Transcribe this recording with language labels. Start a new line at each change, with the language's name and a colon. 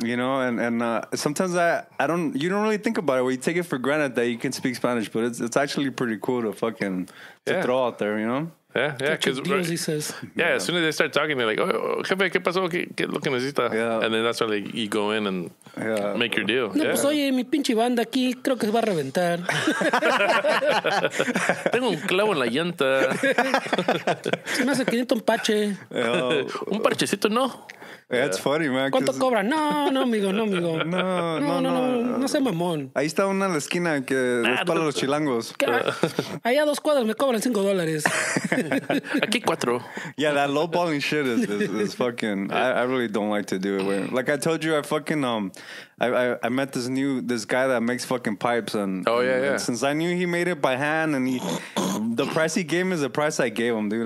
English: You know, and sometimes you don't really think about it. You take it for granted that you can speak Spanish, but it's actually pretty cool to fucking throw out there, you know? Yeah. Because Deals, he says. as soon as they start talking, they're like,
Spanish: "Oh, jefe, ¿qué pasó? ¿Qué lo que necesita?"
English: Yeah. And then that's when you go in and make your deal.
Spanish: No, pues oye, mi pinche banda aquí creo que se va a reventar. Tengo un clavo en la llanta. Se me hace 500 un pache. Un parchecito, no.
English: That's funny, man.
Spanish: ¿Cuánto
English: 'cause-
Spanish: cobran? No, amigo. No sea mamón. Ahí está una en la esquina que es para los chilangos. Allá a 2 cuadras me cobran $5. Aquí 4.
English: Yeah, that lowballing shit is fucking. I really don't like to do it. Like I told you, I fucking I met this guy that makes fucking pipes, and and since I knew he made it by hand, and the price he gave me is the price I gave him, dude.